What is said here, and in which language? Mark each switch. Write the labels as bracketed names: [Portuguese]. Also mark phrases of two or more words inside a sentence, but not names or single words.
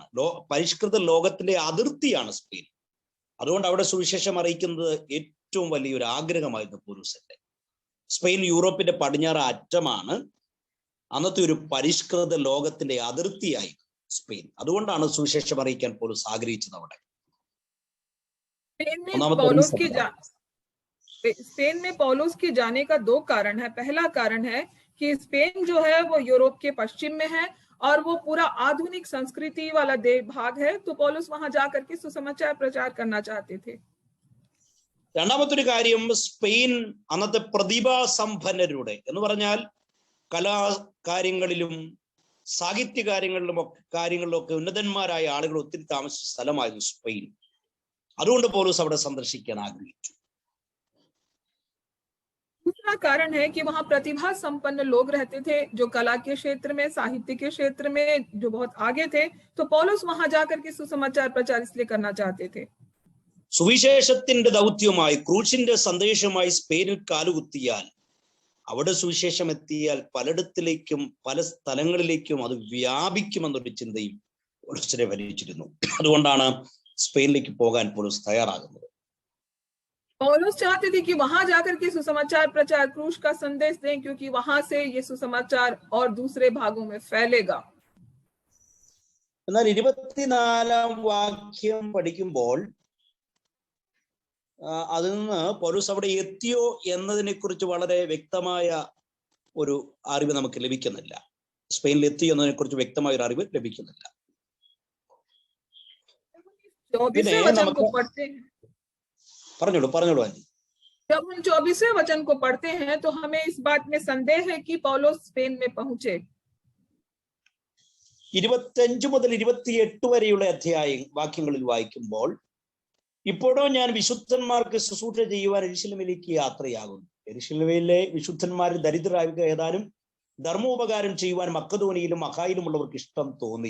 [Malayalam] പരിഷ്കൃത ലോകത്തിന്റെ അതിർത്തിയാണ് സ്പെയിൻ. അതുകൊണ്ട് അവിടെ സുവിശേഷം അറിയിക്കുന്നത് ഏറ്റവും വലിയൊരു ആഗ്രഹമായിരുന്നു പൗലോസിന്റെ. സ്പെയിൻ യൂറോപ്പിന്റെ പടിഞ്ഞാറ് അറ്റമാണ്. അന്നത്തെ ഒരു പരിഷ്കൃത ലോകത്തിന്റെ അതിർത്തിയായി സ്പെയിൻ. അതുകൊണ്ടാണ് സുവിശേഷം അറിയിക്കാൻ പൗലോസ് ആഗ്രഹിച്ചത് അവിടെ. [Hindi] स्पेन में पौलुस के जाने का 2 कारण है। पहला कारण है कि स्पेन जो है वो यूरोप के पश्चिम में है और वो पूरा आधुनिक संस्कृति वाला भाग है, तो पौलुस वहां जाकर के सुसमाचार प्रचार करना चाहते थे। [Malayalam] രണ്ടാമത്തെ കാര്യം, സ്പെയിൻ അന്നത്തെ പ്രതിഭാസമ്പന്നരുടെ എന്ന് പറഞ്ഞാൽ കലാകാര്യങ്ങളിലും സാഹിത്യ കാര്യങ്ങളിലൊക്കെ ഉന്നതന്മാരായ ആളുകൾ ഒത്തിരി താമസിച്ച സ്ഥലമായിരുന്നു സ്പെയിൻ. അതുകൊണ്ട് പൗലോസ് അവിടെ സന്ദർശിക്കാൻ ആഗ്രഹിച്ചു. [Hindi] दूसरा कारण है कि वहां प्रतिभा संपन्न लोग रहते थे, जो कला के क्षेत्र में, साहित्य के क्षेत्र में जो बहुत आगे थे, तो पौलुस वहां जाकर के सुसमाचार प्रचार इसलिए करना चाहते थे। [Malayalam] സുവിശേഷത്തിന്റെ ദൗത്യമായി, ക്രൂശിന്റെ സന്ദേശമായി സ്പെയിനിൽ കാലുകുത്തിയാൽ, അവിടെ സുവിശേഷം എത്തിയാൽ പലയിടത്തിലേക്കും പല സ്ഥലങ്ങളിലേക്കും അത് വ്യാപിക്കുമെന്നൊരു ചിന്തയും പൗലോസിനെ ഭരിച്ചിരുന്നു. അതുകൊണ്ടാണ് സ്പെയിനിലേക്ക് പോകാൻ പൗലോസ് തയ്യാറാകുന്നത്. [Hindi] पौलुस चाहते थे कि वहां जाकर के सुसमाचार प्रचार क्रूस का संदेश दें, क्योंकि वहां से ये सुसमाचार और दूसरे भागों में फैलेगा। [Malayalam] എന്നാൽ 24-ാം വാക്യം പഠിക്കുമ്പോൾ അതിൽ നിന്ന് പൗലോസ് അവിടെ എത്തിയോ എന്നതിനെ കുറിച്ച് വളരെ വ്യക്തമായ ഒരു അറിവ് നമുക്ക് ലഭിക്കുന്നില്ല. സ്പെയിനിൽ എത്തിയോ എന്നതിനെ കുറിച്ച് വ്യക്തമായ ഒരു അറിവ് ലഭിക്കുന്നില്ല. പിന്നെ നമുക്ക് പറഞ്ഞോളൂ ആന്റി. [Hindi] जब हम 24वें वचन को पढ़ते हैं तो हमें इस बात में संदेह है कि पौलुस स्पेन में पहुंचे। [Malayalam] 25 മുതൽ 28 വരെയുള്ള വാക്യങ്ങളിൽ വായിക്കുമ്പോൾ, ഇപ്പോഴോ ഞാൻ വിശുദ്ധന്മാർക്ക് ശുശ്രൂഷ ചെയ്യുവാൻ യെരുശലേമിലേക്ക് യാത്രയാകുന്നു. യെരുശലേമിലെ വിശുദ്ധന്മാർ ദരിദ്രരായ ഏതാനും ധർമ്മോപകാരം ചെയ്യുവാൻ മക്കദോനിയിലും അഖായിലുമുള്ളവർക്ക് ഇഷ്ടം തോന്നി.